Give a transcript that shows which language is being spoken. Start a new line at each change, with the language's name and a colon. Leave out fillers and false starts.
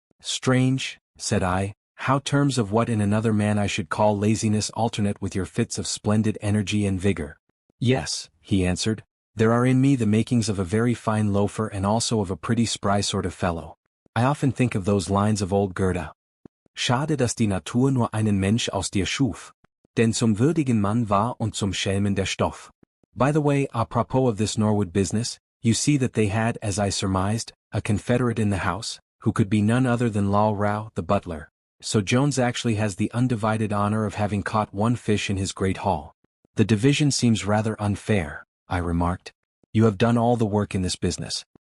English: Strange, said I, how terms of what in another man I should call laziness alternate with your fits of splendid energy and vigor. Yes, he answered, there are in me the makings of a very fine loafer and also of a pretty spry sort of fellow. I often think of those lines of old Goethe.
German: Schade, dass die Natur nur einen Mensch aus dir schuf, denn zum würdigen Mann war und zum Schelmen der Stoff.
English: By the way, apropos of this Norwood business, you see that they had, as I surmised, a confederate in the house, who could be none other than Lal Rao, the butler. So Jones actually has the undivided honor of having caught one fish in his great haul. The division seems rather unfair, I remarked. You have done all the work in this business.